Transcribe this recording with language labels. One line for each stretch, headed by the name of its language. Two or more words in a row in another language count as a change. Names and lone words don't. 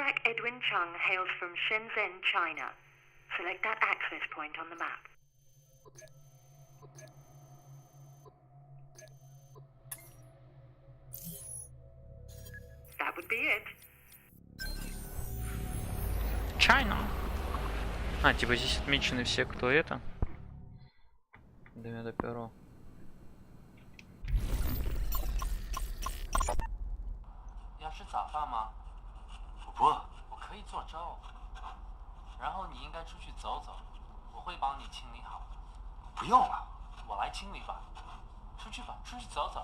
English: Edwin Chung hails from Shenzhen, China. Select that access point on the map. That would be it. China.
Russian: А, типа здесь отмечены все, кто это. Дойдем до перо.
Chinese: 要吃早饭吗？我不饿，我可以做粥。然后你应该出去走走，我会帮你清理好。不用了，我来清理吧。出去吧，出去走走。